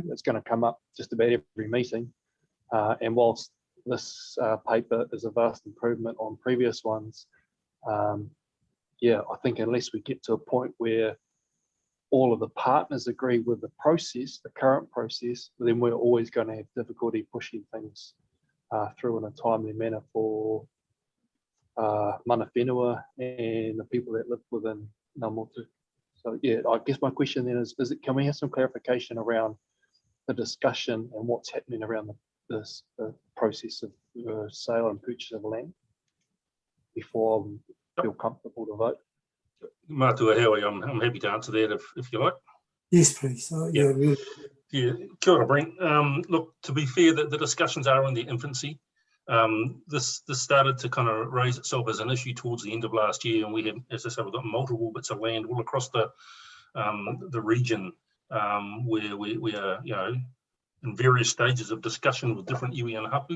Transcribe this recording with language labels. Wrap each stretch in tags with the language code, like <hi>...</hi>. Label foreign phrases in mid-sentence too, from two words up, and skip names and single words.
<en>It's going to come up just about every meeting. And whilst this paper is a vast improvement on previous ones, I think unless we get to a point where all of the partners agree with the process, the current process, then we're always going to have difficulty pushing things through in a timely manner for</en> <mi>mana whenua</mi> <en>and the people that live within</en> <mi>ngā motu.</mi> <en>So I guess my question then is can we have some clarification around the discussion and what's happening around the process of sale and purchase of land before I feel comfortable to vote? Matua Howie, I'm happy to answer that if you like. Yes, please. Really. Yeah,</en> <mi>kia ora, Brent.</mi> <en>Look, to be fair, the discussions are in their infancy. This started to kind of raise itself as an issue towards the end of last year, and we had, as I say, we've got multiple bits of land all across the region where we are, in various stages of discussion with different iwi and hapu.</en>